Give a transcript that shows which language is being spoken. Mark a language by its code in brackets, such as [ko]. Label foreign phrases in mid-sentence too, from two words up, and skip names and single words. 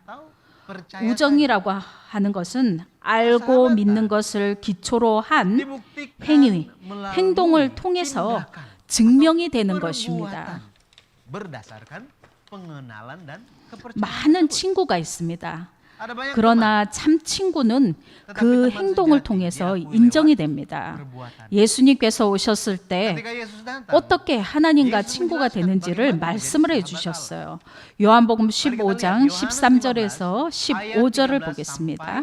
[ko] 우정이라고 하는 것은 알고 믿는 것을 기초로 한 행동을 통해서 증명이 되는 것입니다. 많은 친구가 있습니다. [id] Ada banyak [ko] 그러나 참 친구는 그 행동을 통해서 인정이 됩니다. [id] perbuatan. [ko] 예수님께서 오셨을 때 [id] Ketika Yesus datang, [ko] 어떻게 하나님과 친구가 되는지를 말씀을 해주셨어요. 요한복음 15장 13절에서 15절을 보겠습니다.